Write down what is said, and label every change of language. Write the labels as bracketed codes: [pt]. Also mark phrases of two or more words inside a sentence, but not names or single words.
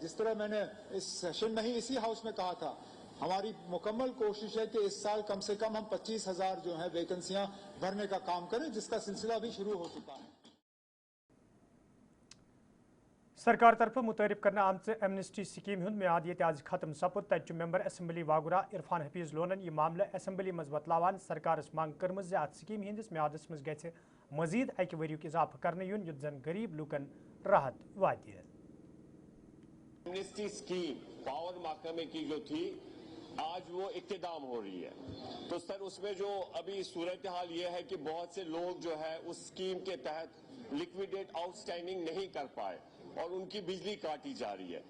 [hi] जिस तरह मैंने इस सेशन में ही इसी हाउस में कहा था, हमारी मुकम्मल कोशिश है कि इस साल कम से कम हम 25,000 जो है वैकेंसियां भरने का काम करें, जिसका सिलसिला भी शुरू हो चुका है। [ks] सरकार तरफ मुतरफ करना आमच [en] amnesty scheme [ks] हुंद म्याद ये आज खत्म सपुद तत मेंबर असम्बली वागुरा इरफान हफीज लोनन यह मामले असम्बली मज बतलावान सरकार मांग कर्म अत स्कीम हंदिस म्यादस मज गि मजीद अक वरियुक इजाफा करने युन युत जन गरीब लूकन राहत वात। [en] amnesty scheme [hi] पावर महकमे की जो थी आज वो इख्तिताम हो रही है, तो सर उसमें जो अभी सूरत हाल ये है कि बहुत से लोग जो है उस स्कीम के तहत [en] liquidate outstanding [hi] नहीं कर पाए और उनकी बिजली काटी जा रही है।